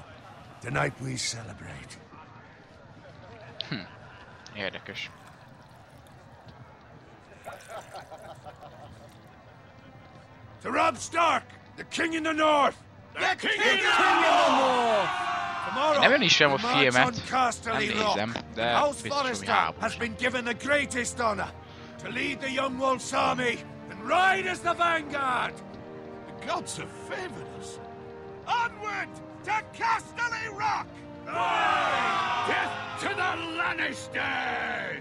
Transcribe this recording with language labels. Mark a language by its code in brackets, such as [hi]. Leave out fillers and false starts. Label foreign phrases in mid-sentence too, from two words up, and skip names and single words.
[en] Tonight we celebrate. [hu] Érdekes. [en] To Robb Stark, the king in the north! The king in the north! [hu] Én nem ismerem a [en] we march [hu] filmet, [en] on Casterly [hu] nem [en] Rock. [hu] nézem, de [en] House [hu] biztos, hogy [en] Forrester [hu] háborús. [en] has been given the greatest honor to lead the Young Wolf's army and ride as the vanguard. The gods have favored us. Onward to Casterly Rock! Aye! Death to the Lannisters!